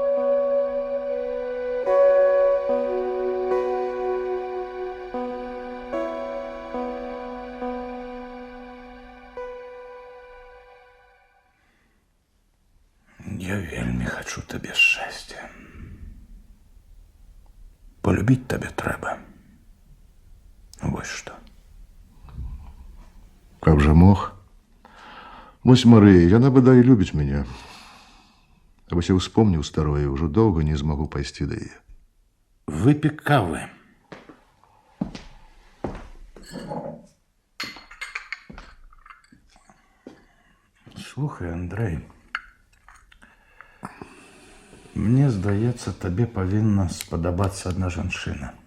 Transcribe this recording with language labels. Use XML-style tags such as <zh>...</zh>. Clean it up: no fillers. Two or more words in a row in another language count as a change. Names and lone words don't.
<ru>Я вельми хочу тебе счастья. Полюбить тебе трэба. Вот что. Как же мог?</ru> <be>Вось Мария, яна бадай любіць мяне. А вось я успомніў старое, ўжо доўга не змагу пайсці да яе. Выпей кавы. Слухай, Андрей, мне здаецца, табе павінна спадабацца адна жанчына.</be>